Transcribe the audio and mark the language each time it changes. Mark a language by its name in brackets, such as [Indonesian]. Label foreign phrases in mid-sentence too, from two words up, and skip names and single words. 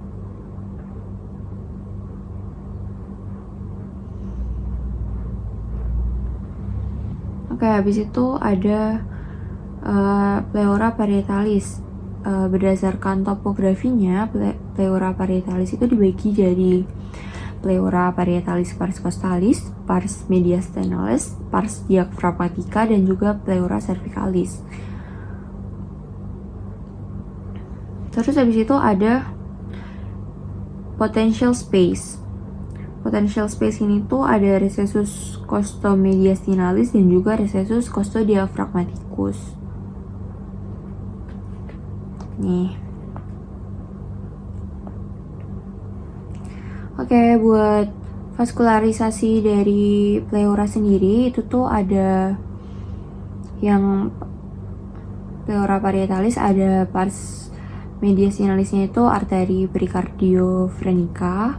[Indonesian] Oke, habis itu ada [Latin] pleura parietalis. [Indonesian] Berdasarkan topografinya, [Latin] pleura parietalis [Indonesian] itu dibagi jadi [Latin] pleura parietalis pars costalis, pars mediastinalis, pars diaphragmatica, [Indonesian] dan juga [Latin] pleura cervicalis. [Indonesian] Terus habis itu ada [English] potential space. Potential space [Indonesian] ini tuh ada [Latin] recessus costomediastinalis [Indonesian] dan juga [Latin] recessus costodiaphragmaticus. [Indonesian] Nih. Oke, buat vaskularisasi dari pleura sendiri itu tuh ada yang [Latin] pleura parietalis, [Indonesian] ada [Latin] pars mediastinalisnya [Indonesian] itu arteri pericardiofrenica.